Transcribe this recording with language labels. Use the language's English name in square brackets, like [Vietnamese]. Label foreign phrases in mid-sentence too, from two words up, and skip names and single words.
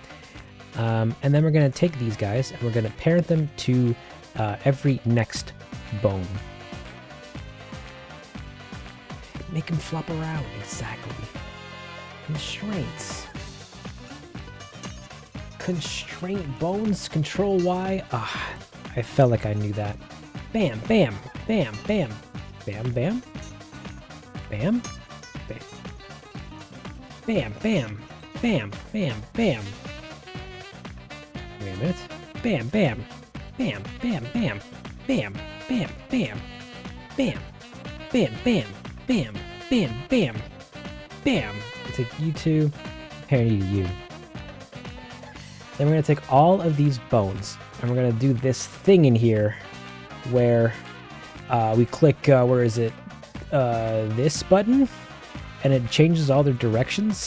[English] And then we're going to take these guys and we're going to pair them to every next bone. Make them flop around. Exactly. Constraints. Constraint bones. Control Y. Ah, I felt like I knew that. Bam, bam, bam, bam. Bam, bam. Bam. Bam. Bam, bam, bam, bam, bam. Wait a minute. Bam, bam, bam, bam, bam, bam, bam, bam, bam, bam, bam, bam, bam, bam, bam. Take you two, pair you to you. Then we're gonna take all of these bones and we're gonna do this thing in here where we click, where is it? This button, and it changes all their directions.